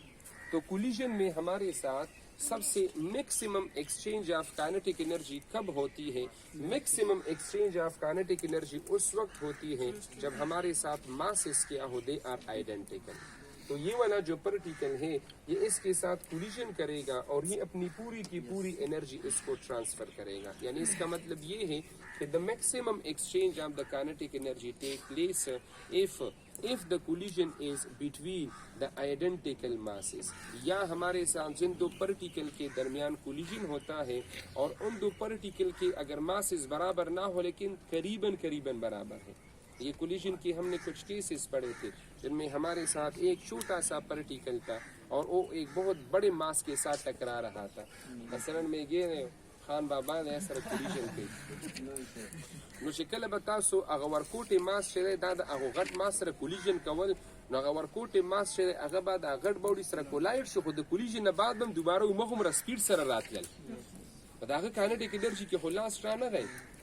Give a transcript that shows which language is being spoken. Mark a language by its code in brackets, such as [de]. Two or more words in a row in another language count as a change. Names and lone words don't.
[ur] تو کولیجن میں ہمارے ساتھ سب سے [en] maximum exchange of kinetic energy [ur] کب ہوتی ہے, [en] maximum exchange of kinetic energy [ur] اس وقت ہوتی ہے جب ہمارے ساتھ ماسز کیا ہو, [en] they are identical. [ur] تو یہ والا جو پارٹیکل ہے یہ اس کے ساتھ کولیجن کرے گا اور یہ اپنی پوری کی پوری انرجی اس کو ٹرانسفر کرے گا. یعنی اس کا مطلب یہ ہے کہ [en] the maximum exchange of the kinetic energy take place if the collision is between the identical masses. [ur] یا ہمارے ساتھ جن 2 پارٹیکل کے درمیان کولیجن ہوتا ہے اور ان 2 پارٹیکل کے اگر ماسز برابر نہ ہو لیکن قریباً برابر ہے. یہ کولیجن کی ہم نے کچھ کیسز پڑھے تھے جن میں ہمارے ساتھ ایک چھوٹا سا پارٹیکل تھا اور وہ ایک بہت بڑے ماس کے ساتھ ٹکرا رہا تھا. [ps] مثلا میں یہ خان بابا نے سره کولیجن کوي نو چې کله به تاسو هغه ورکوټې ماس چې دا د هغه غټ ماس سره کولیجن کول نو هغه ورکوټې ماس چې هغه به د غټ باډي سره کولایډ شو خو د کولیجن نه بعد هم دوباره ومغه سپیډ سره راتلل په دغه [en] kinetic energy [ps] کې خو لاس را نه غی.